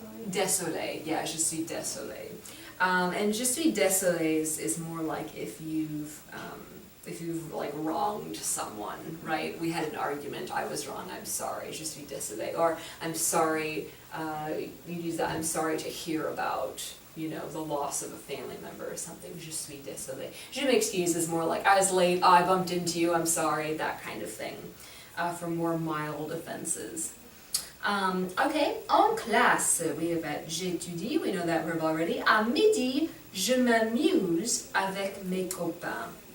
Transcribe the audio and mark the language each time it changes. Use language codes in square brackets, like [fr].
[fr] Désolé, yeah, je suis désolé. [en] And [fr] je suis désolé [en] is more like if you've like wronged someone, right? We had an argument, I was wrong, I'm sorry, [fr] je suis désolé. [en] Or I'm sorry, you use that, I'm sorry to hear about, you know, the loss of a family member or something, je suis désolé. [fr] Je m'excuse [en] is more like, I was late, oh, I bumped into you, I'm sorry, that kind of thing, for more mild offenses. Okay, [fr] en classe, [en] we have j'étudie, we know that verb already. [fr] À midi, je m'amuse avec mes copains.